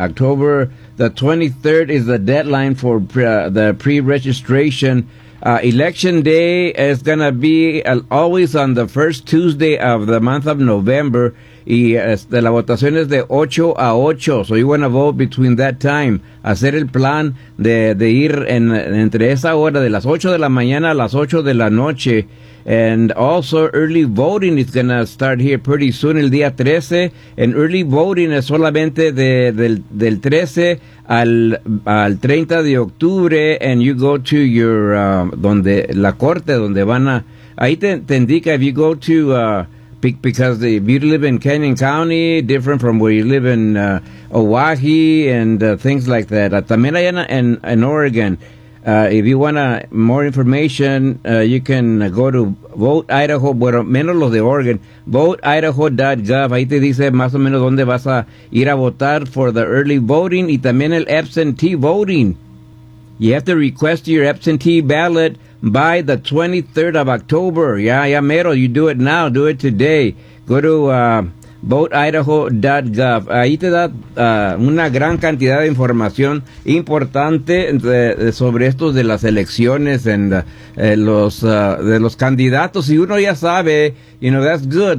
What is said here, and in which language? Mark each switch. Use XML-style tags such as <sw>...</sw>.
<en>October the 23rd is the deadline for the pre-registration. Election day is going to be always on the first Tuesday of the month of November,</en> <es>y la votación es de 8 a 8,</es> <en>so you want to vote between that time.</en> <es>Hacer el plan de ir entre esa hora de las 8 de la mañana a las 8 de la noche.</es> <en>And also early voting is going to start here pretty soon,</en> <es>el día 13.</es> <en>And early voting</en> <es>es solamente del 13 al 30 de octubre.</es> <en>And you go to your,</en> <es>donde la corte, donde van a, ahí te indica,</es> <en>if you go to, because if you live in Canyon County, different from where you live in Oahu and things like that.</en> <es>También allá en Oregon.</es> <en>If you want more information, you can go to Vote Idaho,</en> <es>bueno, menos los de Oregon,</es> <en>voteidaho.gov.</en> <es>Ahí te dice más o menos dónde vas a ir a votar</es> <en>for the early voting</en> <es>y también el absentee voting.</es> <en>You have to request your absentee ballot by the 23rd of October.</en> <es>Ya mero,</es> <en>you do it now, do it today. Go to VoteIdaho.gov.</en> <es>Ahí te da una gran cantidad de información importante sobre esto de las elecciones en de los candidatos. Si uno ya sabe,</es> <en>you know, that's good.</en>